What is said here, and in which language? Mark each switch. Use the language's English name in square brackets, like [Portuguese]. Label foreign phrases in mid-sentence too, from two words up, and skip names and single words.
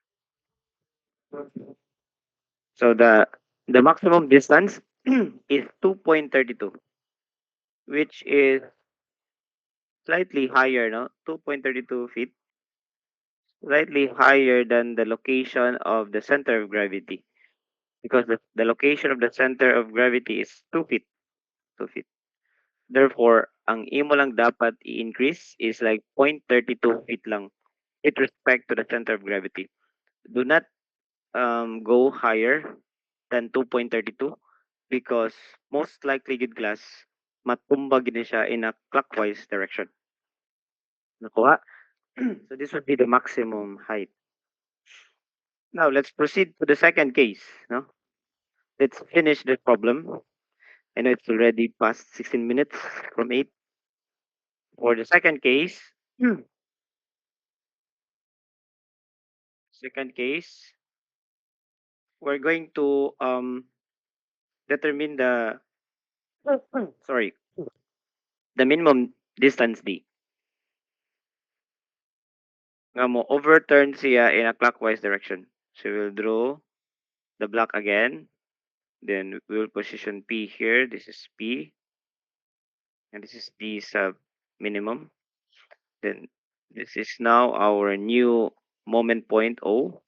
[English] So the maximum distance is 2.32, which is slightly higher, no? 2.32 feet, slightly higher than the location of the center of gravity, because the location of the center of gravity is 2 feet. 2 feet. Therefore, [Hiligaynon] ang imo lang dapat [English] i-increase is like 0.32 feet lang with respect to the center of gravity. Do not go higher than 2.32 because most likely good glass [Hiligaynon] matumba gid siya [English] in a clockwise direction. [Hiligaynon] Nakuha? [English] So this would be the maximum height. Now let's proceed to the second case. No? Let's finish the problem. I know it's already past 16 minutes from 8. For the second case, second case, we're going to determine the sorry, the minimum distance d. [Hiligaynon] Nga mo overturn siya [English] in a clockwise direction. So we'll draw the block again. Then we'll position P here. This is P, and this is D sub minimum. Then this is now our new moment point O.